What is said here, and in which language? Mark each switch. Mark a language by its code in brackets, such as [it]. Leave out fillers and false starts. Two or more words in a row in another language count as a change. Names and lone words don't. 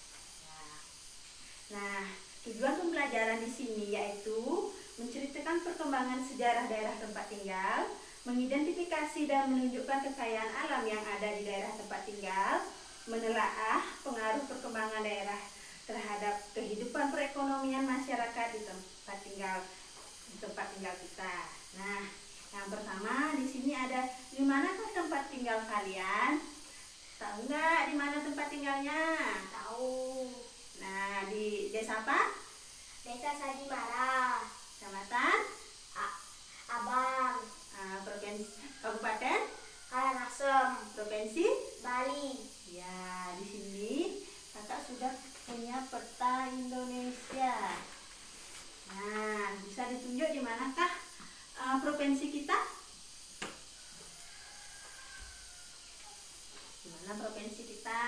[id] Nah, tujuan pembelajaran di sini yaitu menceritakan perkembangan sejarah daerah tempat tinggal, mengidentifikasi dan menunjukkan kekayaan alam yang ada di daerah tempat tinggal, menelaah pengaruh perkembangan daerah terhadap kehidupan perekonomian masyarakat di tempat tinggal kita. Nah, yang pertama di sini ada, di manakah tempat tinggal kalian? Tahu nggak di mana tempat tinggalnya? Tahu. Nah, di desa apa? Desa Sadimara, Kecamatan? Abang, Provinsi, Kabupaten? Karangasem, Provinsi? Bali. Ya, di sini kakak sudah punya peta Indonesia. Nah, bisa ditunjuk di manakah provinsi kita? Di mana provinsi kita?